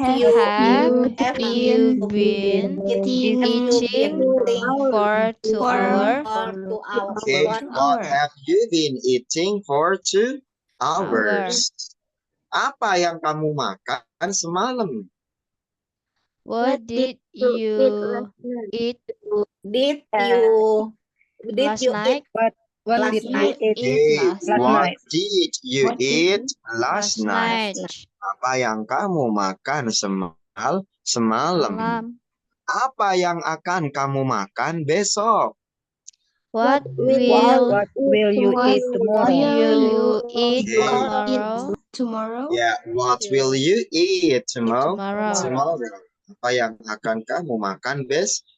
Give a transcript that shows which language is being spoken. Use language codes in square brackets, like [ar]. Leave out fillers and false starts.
[en] have you been eating for 2 hours? Okay. What have you been eating for 2 hours? [id] Apa yang kamu makan semalam? [en] What did you eat Did you last night? What did you eat Okay. last What did you eat last night? night? [id] Apa yang kamu makan semalam? Malam. Apa yang akan kamu makan besok? [en] What will you eat you eat Okay. tomorrow? Ya, what will you eat tomorrow? tomorrow? [id] Apa yang akan kamu makan besok?